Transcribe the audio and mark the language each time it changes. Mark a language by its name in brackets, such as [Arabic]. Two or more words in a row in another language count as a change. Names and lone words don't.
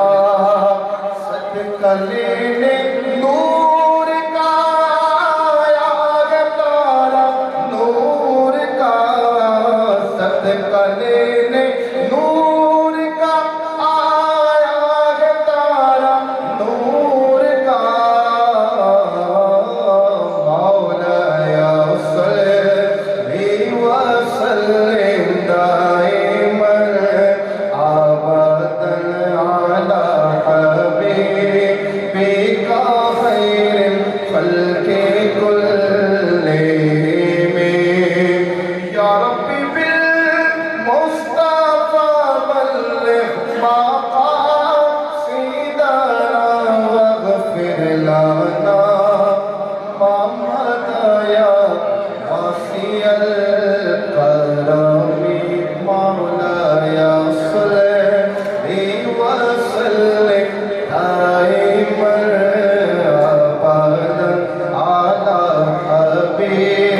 [Urdu] صدقہ لینے نور کا آیا ہے تارا نور کا. صدقہ لینے نور کا آیا ہے تارا نور کا. [Arabic] مولاي صل وسلم دائما أبدا على حبيبك خير الخلق كلهم. يا ربي بالمصطفى بلغ مقاصدنا واغفر لنا ما مضى واسع الكرم. مولاي صل وسلم دائما أبدا على حبيبك